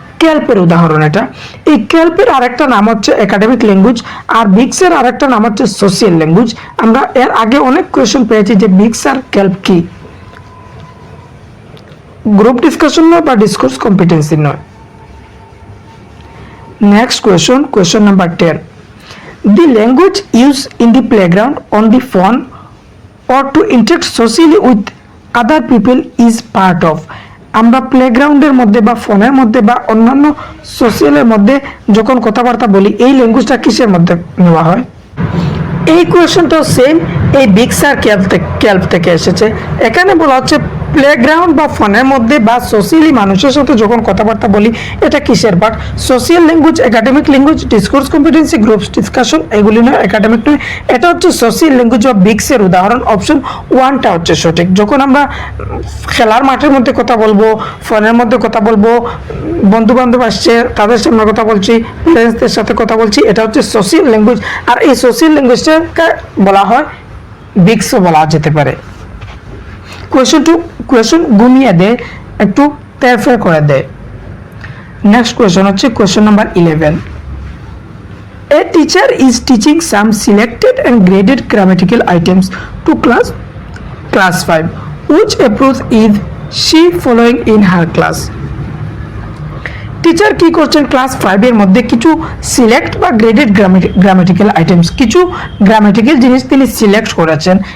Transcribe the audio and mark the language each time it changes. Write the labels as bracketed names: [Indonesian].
[Bangla] ক্যাল্পের উদাহরণ এটা। এই ক্যাল্পের আরেকটা নাম হচ্ছে একাডেমিক ল্যাঙ্গুয়েজ, আর বিক্সের আরেকটা নাম হচ্ছে সোশ্যাল ল্যাঙ্গুয়েজ। আমরা এর আগে অনেক কোয়েশ্চেন পেয়েছি যে বিক্স আর ক্যাল্প কি, গ্রুপ ডিসকাশন নয় বা ডিসকোর্স কম্পিটেন্সি নয়। [English] Next question number 10, the language used in the playground, on the phone, or to interact socially with other people is part of। [Bangla] আমরা প্লেগ্রাউন্ডের মধ্যে বা ফোনের মধ্যে বা অন্যান্য সোশ্যালের মধ্যে যখন কথাবার্তা বলি, এই ল্যাঙ্গুয়েজটা কিসের মধ্যে নেওয়া হয়? এই কোয়েশ্চনটাও সেম এই বিক্স আর ক্যাল্প থেকে এসেছে। এখানে বলা হচ্ছে প্লেগ্রাউন্ড বা ফোনের মধ্যে বা সোশ্যালি মানুষের সাথে যখন কথাবার্তা বলি, এটা কিসের part? Social language, academic language, discourse competency, groups discussion, এগুলি নয়, একাডেমিক নয়। এটা হচ্ছে সোশ্যাল ল্যাঙ্গুয়েজ বা বিক্সের উদাহরণ। অপশন 1টা হচ্ছে সঠিক। যখন আমরা খেলার মাঠের মধ্যে কথা বলবো, ফোনের মধ্যে কথা বলবো, বন্ধু বান্ধব আসছে তাদের সামনে কথা বলছি, প্যারেন্টসদের সাথে কথা বলছি, এটা হচ্ছে সোশ্যাল ল্যাঙ্গুয়েজ। আর এই সোশ্যাল ল্যাঙ্গুয়েজটাকে বলা হয় বিক্সও বলা যেতে পারে। কোয়েশ্চন ঘুমিয়ে দেয়, একটু তেরফের করে দেয়। [English] Next question হচ্ছে question number 11, a teacher is teaching some selected and graded grammatical items to class 5, which approach is she following in her class? [Bangla] Teacher কি করছেন? ক্লাস 5 এর মধ্যে কিছু সিলেক্ট বা গ্রেডেড গ্রামাটিক্যাল আইটেমস, কিছু গ্রামাটিক্যাল জিনিস তিনি সিলেক্ট করেছেন।